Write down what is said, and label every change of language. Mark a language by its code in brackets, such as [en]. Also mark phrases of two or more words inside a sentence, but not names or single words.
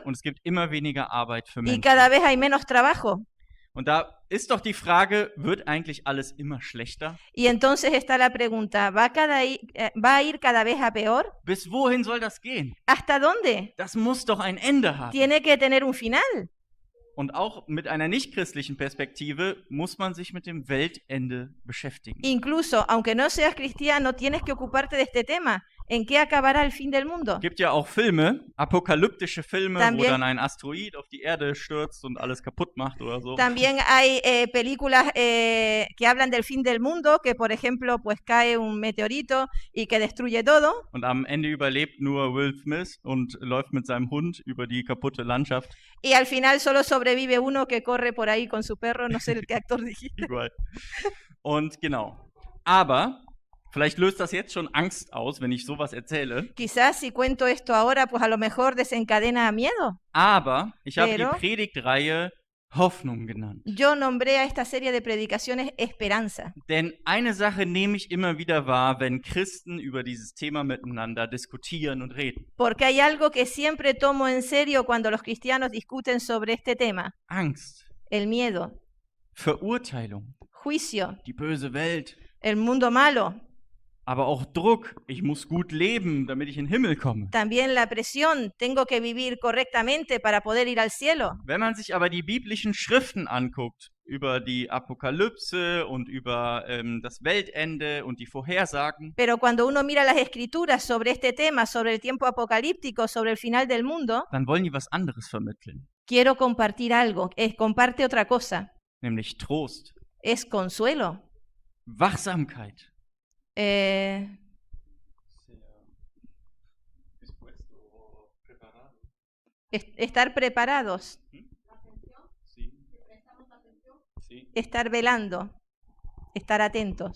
[de] und es gibt immer weniger Arbeit für [es] y [de] Menschen. [es] cada vez hay menos trabajo. [de] Und da ist doch die Frage, wird eigentlich alles immer schlechter? [es] Y entonces está la pregunta, ¿va a ir cada vez a peor? [de] Bis wohin soll das gehen? [es] ¿Hasta dónde? [de] Das muss doch ein Ende haben. [es] Tiene que tener un final. [de] Und auch mit einer nichtchristlichen Perspektive muss man sich mit dem Weltende beschäftigen. [es] Incluso, aunque no seas cristiano, tienes que ocuparte de este tema. ¿En qué acabará el fin del mundo? [de] Es gibt ja auch Filme, apokalyptische Filme, wo [es] También- [de] dann ein Asteroid auf die Erde stürzt und alles kaputt macht oder so. [es] También hay películas que hablan del fin del mundo, que por ejemplo, pues cae un meteorito y que destruye todo. [de] Und am Ende überlebt nur Will Smith und läuft mit seinem Hund über die kaputte Landschaft. [es] Y al final solo sobrevive uno que corre por ahí con su perro, no sé qué actor dijiste. [de] Überall. Und genau. Aber vielleicht löst das jetzt schon Angst aus, wenn ich sowas erzähle. [es] Quizás si cuento esto ahora, pues a lo mejor desencadena miedo. [de] Aber ich habe [es] Pero- [de] die Predigtreihe Hoffnung genannt. [es] Yo nombré a esta serie de predicaciones Esperanza. [de] Denn eine Sache nehme ich immer wieder wahr, wenn Christen über dieses Thema miteinander diskutieren und reden. [es] Porque hay algo que siempre tomo en serio cuando los cristianos discuten sobre este tema. [de] Angst, [es] El miedo, [de] Verurteilung, [es] juicio, [de] die böse Welt, [es] el mundo malo, [de] aber auch Druck. Ich muss gut leben, damit ich in den Himmel komme. [es] también la presión, tengo que vivir correctamente para poder ir al cielo. [de] Wenn man sich aber die biblischen Schriften anguckt, über die Apokalypse und über das Weltende und die Vorhersagen, [es] Pero cuando uno mira las escrituras sobre este tema, sobre el tiempo apocalíptico, sobre el final del mundo, [de] dann wollen die was anderes vermitteln, [es] quiero compartir algo, comparte otra cosa, [de] nämlich Trost, [es] es consuelo. [de] Wachsamkeit. [es] Eh, estar preparados, estar velando, estar atentos.